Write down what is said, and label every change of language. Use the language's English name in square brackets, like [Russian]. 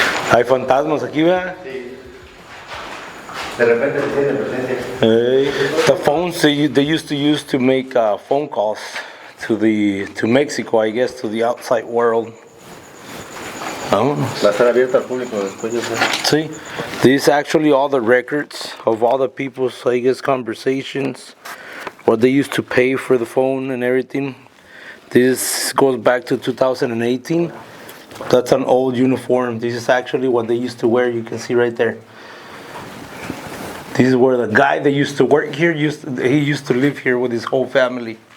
[Spanish] Hay fantasmas aquí, ¿verdad? Sí. De repente se siente presencia. [English] Hey, the phones they used to use to make phone calls to Mexico, I guess, to the outside world. [Spanish] Va a estar abierto al público después, yo sé. [English] See, these actually all the records of all the people's, I guess, conversations, what they used to pay for the phone and everything. This goes back to 2018. That's an old uniform. This is actually what they used to wear. You can see right there. This is where the guy that used to work here used to live here with his whole family.